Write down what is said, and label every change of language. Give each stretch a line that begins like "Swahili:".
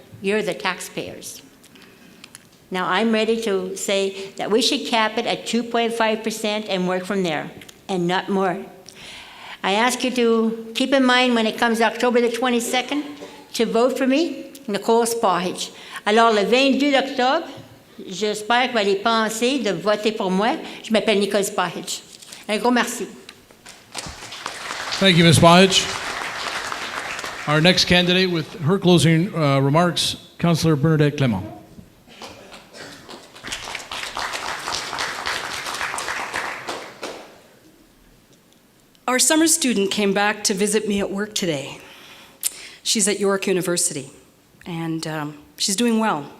English: You're the taxpayers. Now, I'm ready to say that we should cap it at 2.5% and work from there, and not more. I ask you to keep in mind when it comes October the 22nd to vote for me, Nicole Spahich.
French: Alors, le 22 octobre, j'espère que vous allez penser de voter pour moi. Je m'appelle Nicole Spahich. Un gros merci.
English: Thank you, Ms. Spahich. Our next candidate with her closing remarks, Councillor Bernadette Clement. Our summer student came back to visit me at work today. She's at York University, and she's doing well.